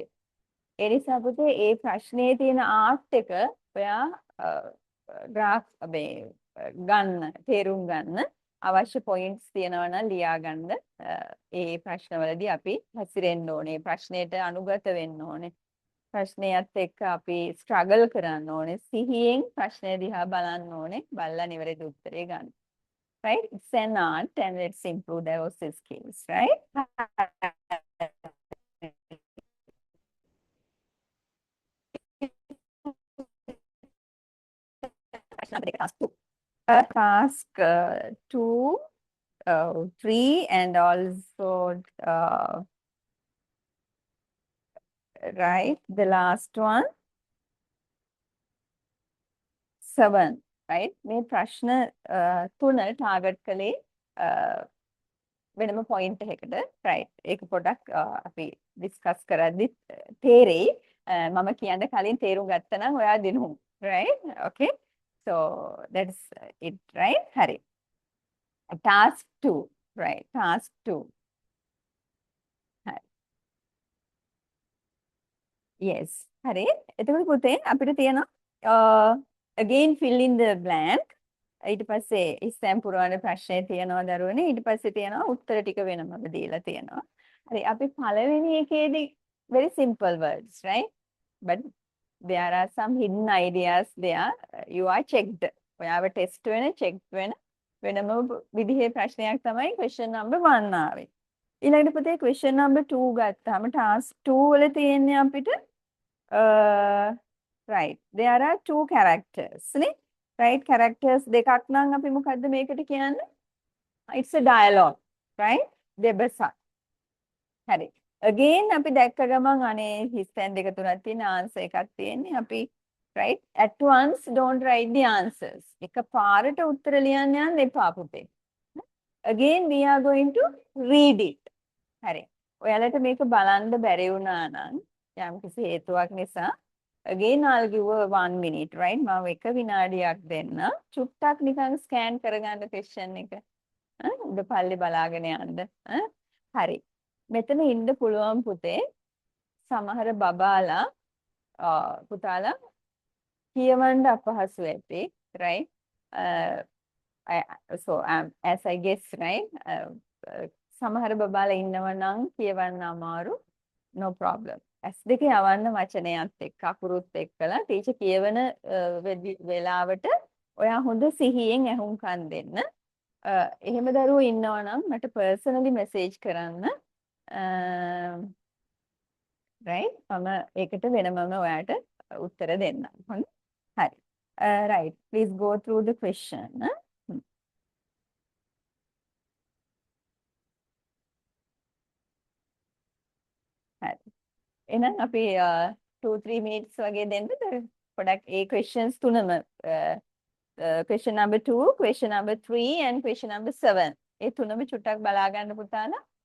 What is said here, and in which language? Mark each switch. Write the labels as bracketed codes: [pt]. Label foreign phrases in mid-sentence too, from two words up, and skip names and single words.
[si] ඒ නිසා පුතේ ඒ ප්‍රශ්නේ තියෙන ආර්ට් එක ඔයා ග්‍රාෆ් ගන්න තේරුම් ගන්න අවශ්‍ය පොයින්ට්ස් තියෙනවා නම් ලියා ගන්න ඒ ප්‍රශ්නවලදී අපි හැසිරෙන්න ඕනේ ප්‍රශ්නෙට අනුගත වෙන්න ඕනේ ප්‍රශ්නයත් එක්ක අපි ස්ට්‍රගල් කරන්න ඕනේ සිහියෙන් ප්‍රශ්නය දිහා බලන්න ඕනේ බලලා නිවැරදි උත්තරේ ගන්න. [en] Right? It's an art and let's improve those skills, right? Task 2, 3 and also right the last one 7 right [si] මේ ප්‍රශ්න තුන ටාගට් කළේ වෙනම පොයින්ට් එකකට right ඒක පොඩක් අපි ඩිස්කස් කරද්දි තේරෙයි මම කියන්න කලින් තේරුම් ගත්තා නම් ඔයා දිනු [en] right okay so that's it right [si] hari [en] task 2 right task 2 [si] hari yes hari එතකොට පුතේ අපිට තියෙනවා [en] again fill in the blank [si] ඊට පස්සේ ඉස්සෙන් පුරවන ප්‍රශ්නේ තියෙනවා දරුවනේ ඊට පස්සේ තියෙනවා උත්තර ටික වෙනම දීලා තියෙනවා හරි අපි පළවෙනි එකේදී [en] very simple words right but there are some hidden ideas there you are checked [si] ඔයාව ටෙස්ට් වෙන check වෙන වෙනම විදිහේ ප්‍රශ්නයක් තමයි [en] question number 1 [si] ආවේ ඊළඟට පුතේ [en] question number 2 [si] ගත්තාම task 2 වල තියෙන්නේ අපිට [en] right there are two characters [si] නේ [en] right characters [si] දෙකක් නම් අපි මොකද්ද මේකට කියන්නේ [en] it's a dialogue right [si] දෙබසක් හරි again අපි දැක්ක ගමන් අනේ හිස්තැන් දෙක තුනක් තියෙන answer එකක් තියෙන්නේ අපි [en] right at once don't write the answers [si] එක පාරට උත්තර ලියන්න යන්න එපා පුතේ [en] again we are going to read it [si] හරි ඔයාලට මේක බලන්න බැරි වුණා නම් යම්කිසි හේතුවක් නිසා [en] again I'll give 1 minute right [si] මම එක විනාඩියක් දෙන්න චුට්ටක් නිකන් ස්කෑන් කරගන්න question එක උඩ පල්ලේ බලාගෙන යන්න හරි මෙතන ඉන්න පුළුවන් පුතේ සමහර බබාලා පුතාලා කියවන්න අපහසු ඇති right [en] so as I guess right [si] සමහර බබාලා ඉන්නව නම් කියවන්න අමාරු [en] no problem [si] S2 යවන්න වචනයත් එක්ක අකුරුත් එක්කලා ටීචර් කියවන වෙලාවට ඔයා හොඳ සිහියෙන් ඇහුම්කන් දෙන්න. එහෙම දරුවෝ ඉන්නවා නම් මට පර්සනලි මෙසේජ් කරන්න. right මම ඒකට වෙනමම ඔයාට උත්තර දෙන්නම්. හොඳයි. හරි. [en] right please go through the question. [si] හරි. එහෙනම් අපි 2-3 minutes වගේ දෙන්නද පොඩක් ඒ questions තුනම [en] question number 2 question number 3 and question number 7 [si] ඒ තුනම චුට්ටක් බලා ගන්න පුතාලා